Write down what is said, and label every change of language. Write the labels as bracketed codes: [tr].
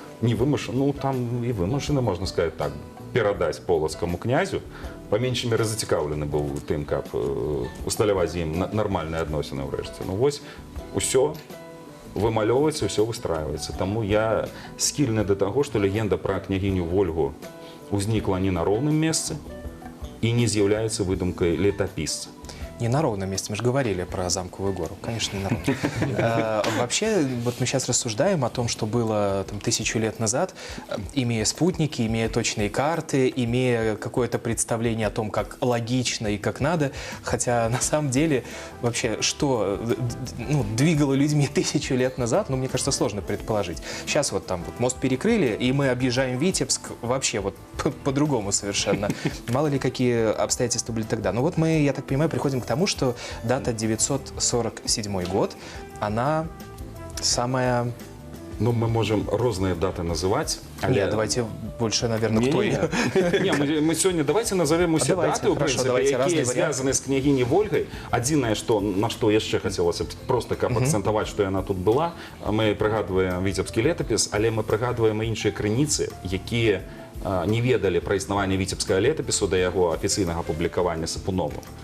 [be] Не вымушаны, ну там і вымушаны, можна сказаць так, перадаць полацкаму князю, па меншай меры зацікаўлены быў тым, каб усталяваць з ім нармальныя адносіны ўрэшце. Ну вось, усё вымалёўваецца, ўсё выстрайваецца. Таму я скільны да таго, што легенда пра княгіню Вольгу узнікла не на роўным месцы і не з'яўляецца выдумкай летапісца. [ru] Не на ровном месте, мы же говорили про Замковую гору, конечно, не на ровном. Вообще, вот мы сейчас рассуждаем о том, что было там 1000 лет назад, имея спутники, имея точные карты, имея какое-то представление о том, как логично и как надо, хотя на самом деле вообще, что двигало людьми 1000 лет назад, ну, мне кажется, сложно предположить. Сейчас вот там вот мост перекрыли, и мы объезжаем Витебск вообще вот по-другому совершенно. Мало ли какие обстоятельства были тогда. Но вот мы, я так понимаю, приходим к тому, что дата 947 год, она самая... [be] Ну, мы можем розныя даты называть. Але... [ru] Нет, давайте больше, наверное, к той. [be] Не, [ru] мы сегодня давайте назовем [be] усе даты, якія звязаны з княгіняй Вольгай. Адзінае, на што яшчэ хацелася просто каб акцэнтаваць, што яна тут была. Мы прыгадваем віцебскі летапіс, але мы прыгадваем і іншыя крыніцы, якія не ведалі пра існаванне віцебскага летапісу да яго афіцыйнага публікавання Сапуновым.